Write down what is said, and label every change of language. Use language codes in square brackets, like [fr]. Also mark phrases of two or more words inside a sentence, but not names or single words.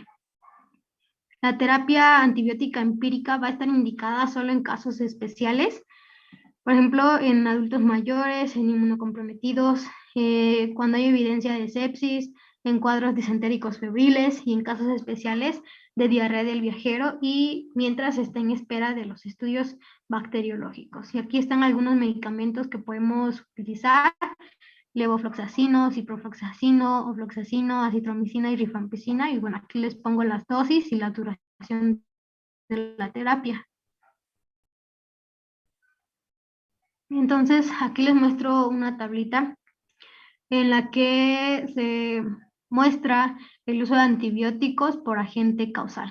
[es] La terapia antibiótica empírica va a estar indicada solo en casos especiales, por ejemplo, en adultos mayores, en inmunocomprometidos, cuando hay evidencia de sepsis, en cuadros disentéricos febriles y en casos especiales de diarrea del viajero, y mientras está en espera de los estudios bacteriológicos. Y aquí están algunos medicamentos que podemos utilizar: levofloxacino, ciprofloxacino, ofloxacino, acitromicina y rifampicina. Y bueno, aquí les pongo las dosis y la duración de la terapia. Entonces, aquí les muestro una tablita en la que se muestra el uso de antibióticos por agente causal.